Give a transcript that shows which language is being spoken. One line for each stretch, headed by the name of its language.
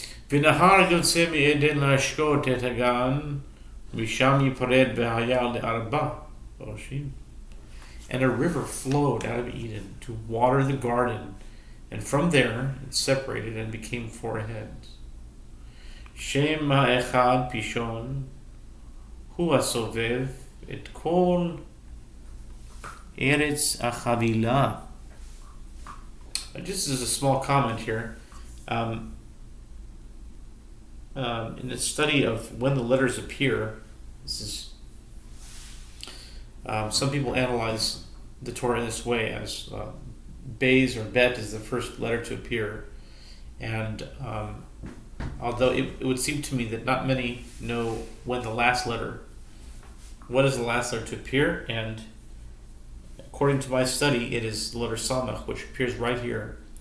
Hebrew: ונהר יוצא מעדן להשקות את הגן, משם ייפרד והיה לארבע ראשים.
English: And a river flowed out of Eden to water the garden, and from there it separated and became four heads.
Hebrew: שם האחד פישון הוא הסובב את כל ארץ החבילה.
English: Just as a small comment here, in the study of when the letters appear, this is some people analyze the Torah in this way, as Beis or Bet is the first letter to appear, and although it would seem to me that not many know when is the last letter to appear, and according to my study, it is the letter Samach, which appears right here.